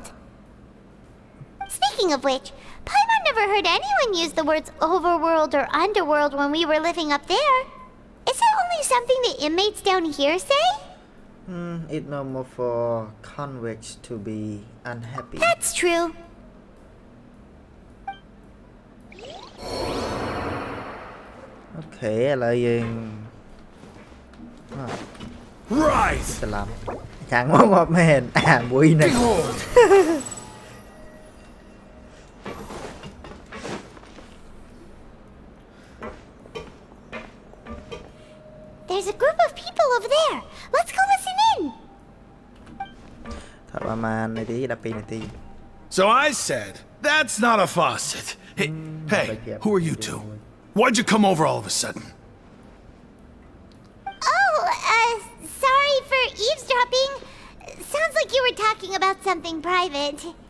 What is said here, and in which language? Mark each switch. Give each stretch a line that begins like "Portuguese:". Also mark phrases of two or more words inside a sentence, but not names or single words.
English: Speaking of which, Paimon never heard anyone use the words overworld or underworld when we were living up there. Is it only something the inmates down here say? It's normal for convicts to be unhappy. That's true.
Khmer: Okay, ឥឡូវយើង
English: Right.
Khmer: ច្រឡំខាងមកមែនអាមួយហ្នឹង
English: Behold. There's a group of people over there. Let's go listen in.
Khmer: ថាប្រហែលនាទី12នាទី
English: So I said, that's not a faucet. Hey, who are you two? Why'd you come over all of a sudden? Oh, sorry for eavesdropping. Sounds like you were talking about something private.